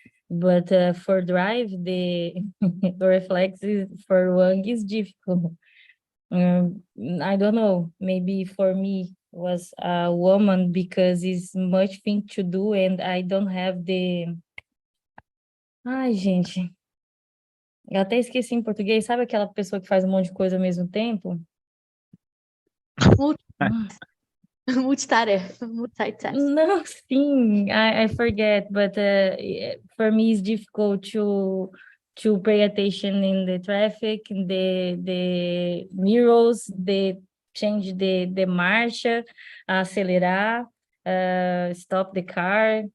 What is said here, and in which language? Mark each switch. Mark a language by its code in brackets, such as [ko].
[en] But for drive, the reflexes for one is difficult. I don't know, maybe for me was a woman because it's much thing to do and I don't have the... [pt] Ai, gente, eu até esqueci em português, sabe aquela pessoa que faz um monte de coisa ao mesmo tempo? Multitarefa, multitask. [en] No, sim, I forget, but for me it's difficult to pay attention in the traffic, the mirrors, the change the [pt] marcha, acelerar, [en] stop the car.